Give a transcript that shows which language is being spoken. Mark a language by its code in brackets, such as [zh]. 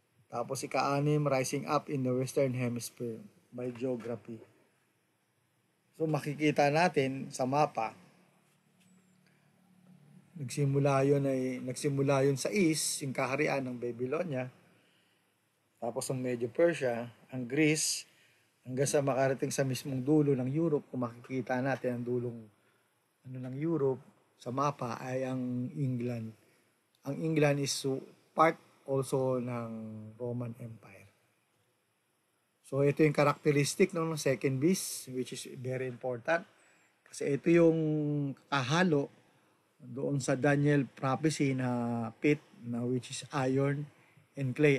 [tl] Tapos ika-6 [en] rising up in the western hemisphere by geography. [tl] So makikita natin sa mapa, nagsimula yun sa east, yung kaharian ng Babylonia, tapos ang Medio Persia, ang Greece, hanggang sa makarating sa mismong dulo ng Europe. Kung makikita natin ang dulong ng Europe sa mapa ay ang England. Ang England [en] is part also [tl] ng Roman Empire. So ito yung [en] characteristic ng second beast, which is very important. [tl] Kasi ito yung kahalo doon sa Daniel prophecy na pit, na [en] which is iron and clay.